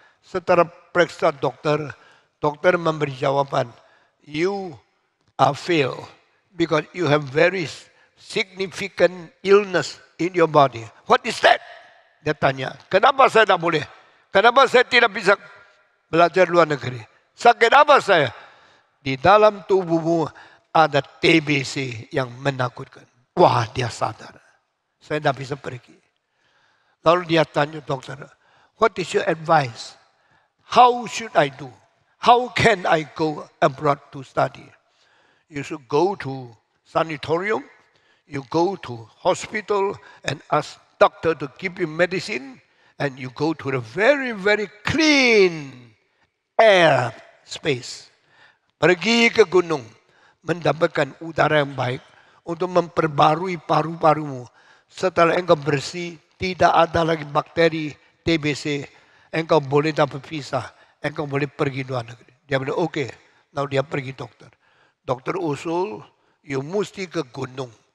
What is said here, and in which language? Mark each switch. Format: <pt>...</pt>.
<id>Setelah periksa dokter, dokter memberi jawaban,</id> <en>you are fail because you have very significant illness in your body. What is that?</en> <id>Dia tanya, kenapa saya tak boleh? Kenapa saya tidak bisa belajar luar negeri? Sakit apa saya? Di dalam tubuhmu ada TBC yang menakutkan. Wah, dia sadar. Saya tidak bisa pergi. Lalu dia tanya dokter,</id> <en>what is your advice? How should I do? How can I go abroad to study? You should go to sanatorium, you go to hospital and ask doctor to give you medicine, and you go to the very, very clean air space.</en> <id>Pergi ke gunung, mendapatkan udara yang baik untuk memperbarui paru-parumu. Setelah engkau bersih, tidak ada lagi bakteri TBC, engkau boleh dapat visa, engkau boleh pergi luar negeri. Dia bilang, oke. Lalu dia pergi dokter. Dokter usul, you mesti ke gunung.</id>